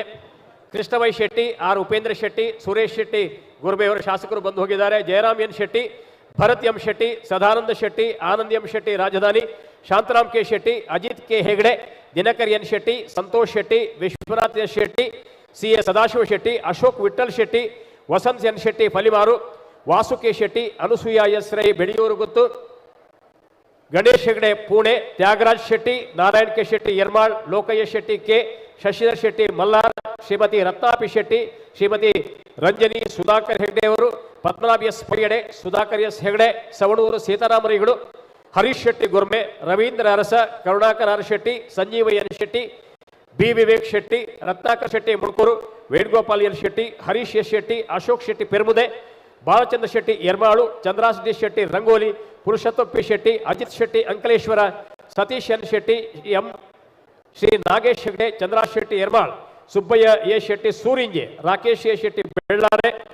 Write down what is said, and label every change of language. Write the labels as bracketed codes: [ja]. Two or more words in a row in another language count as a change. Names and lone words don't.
[kn] ಕೃಷ್ಣವೈ ಶೆಟ್ಟಿ, ಆರ್ ಉಪೇಂದ್ರ ಶೆಟ್ಟಿ, ಸುರೇಶ್ ಶೆಟ್ಟಿ ಗುರುಬೇವರ ಶಾಸಕರು ಬಂದು ಹೋಗಿದ್ದಾರೆ, ಜಯರಾಮ್ ಎನ್ ಶೆಟ್ಟಿ, ಭರತ್ ಎಂ ಶೆಟ್ಟಿ, ಸದಾನಂದ ಶೆಟ್ಟಿ, ಆನಂದ್ ಎಂ ಶೆಟ್ಟಿ ರಾಜಧಾನಿ, ಶಾಂತರಾಮ್ ಕೆ ಶೆಟ್ಟಿ, ಅಜಿತ್ ಕೆ ಹೆಗಡೆ, ದಿನಕರ್ ಎನ್ ಶೆಟ್ಟಿ, ಸಂತೋಷ್ ಶೆಟ್ಟಿ, ವಿಶ್ವನಾಥ್ ಎಸ್ ಶೆಟ್ಟಿ, ಸಿ ಎ ಸದಾಶಿವ ಶೆಟ್ಟಿ, ಅಶೋಕ್ ವಿಠಲ್ ಶೆಟ್ಟಿ, ವಸಂತ್ ಎನ್ ಶೆಟ್ಟಿ ಫಲಿಮಾರು, ವಾಸು ಕೆ ಶೆಟ್ಟಿ, ಅನುಸೂಯ ಎಸ್ ರೈ ಬೆಳೆಯೂರು ಗುತ್ತು, ಗಣೇಶ್ ಹೆಗಡೆ ಪುಣೆ, ತ್ಯಾಗರಾಜ್ ಶೆಟ್ಟಿ, ನಾರಾಯಣ್ ಕೆ ಶೆಟ್ಟಿ ಯರ್ಮಾಳ್, ಲೋಕಯ್ಯ ಶೆಟ್ಟಿ ಕೆ, ಶಶಿಧರ್ ಶೆಟ್ಟಿ ಮಲ್ಲಾರ್, ಶ್ರೀಮತಿ ರತ್ನಾಪಿ ಶೆಟ್ಟಿ, ಶ್ರೀಮತಿ ರಂಜನಿ ಸುಧಾಕರ್ ಹೆಗಡೆ ಅವರು, ಪದ್ಮನಾಭ ಎಸ್ ಪೈಯಡೆ, ಸುಧಾಕರ್ ಎಸ್ ಹೆಗಡೆ, ಸವಣೂರು ಸೀತಾರಾಮರಿಗಳು, ಹರೀಶ್ ಶೆಟ್ಟಿ ಗುರ್ಮೆ, ರವೀಂದ್ರ ಅರಸ, ಕರುಣಾಕರ್ ಆರ್ ಶೆಟ್ಟಿ, ಸಂಜೀವ ಎನ್ ಶೆಟ್ಟಿ, ಬಿ ವಿವೇಕ್ ಶೆಟ್ಟಿ, ರತ್ನಾಕರ್ ಶೆಟ್ಟಿ ಮುಳ್ಕೂರು, ವೇಣುಗೋಪಾಲ್ ಎನ್ ಶೆಟ್ಟಿ, ಹರೀಶ್ ಎಸ್ ಶೆಟ್ಟಿ, ಅಶೋಕ್ ಶೆಟ್ಟಿ ಪೆರ್ಮುದೆ, ಬಾಲಚಂದ್ರ ಶೆಟ್ಟಿ ಯರ್ಮಾಳು, ಚಂದ್ರಾಸಡಿ ಶೆಟ್ಟಿ ರಂಗೋಲಿ, ಪುರುಷೋತ್ತಮ್ ಪಿ ಶೆಟ್ಟಿ, ಅಜಿತ್ ಶೆಟ್ಟಿ ಅಂಕಲೇಶ್ವರ, ಸತೀಶ್ ಎನ್ ಶೆಟ್ಟಿ, ಎಂ ಶ್ರೀ ನಾಗೇಶ್ ಹೆಗಡೆ, ಚಂದ್ರಾಸ್ ಶೆಟ್ಟಿ ಯರ್ಮಾಳ್, ಸುಬ್ಬಯ್ಯ ಎ ಶೆಟ್ಟಿ ಸೂರಿಂಜೆ, ರಾಕೇಶ್ ಎ ಶೆಟ್ಟಿ ಬೆಳ್ಳಾರೆ,